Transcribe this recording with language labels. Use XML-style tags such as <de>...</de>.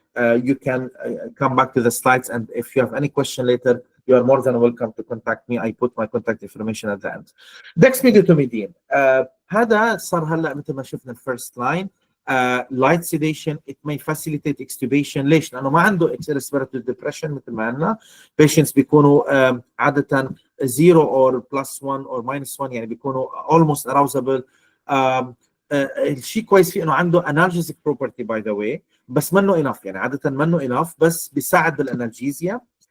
<en>You can come back to the slides, and if you have any question later you are more than welcome to contact me. I put my contact information at the end. Dexmedetomidine</en> <ar>هذا صار هلا مثل ما شفنا الفيرست لاين</ar> <en>light sedation. It may facilitate extubation.</en> <ar>ليش؟ لأنه ما عنده respiratory depression مثل ما قلنا. Patients بيكونوا عادة 0 or +1 or -1 يعني بيكونوا almost arousable. الشيء كويس فيه انه عنده analgesic property</ar> <en>by the way،</en> <ar>بس منه enough، يعني عادة منه enough، بس بيساعد بالانالجيزيا.</ar>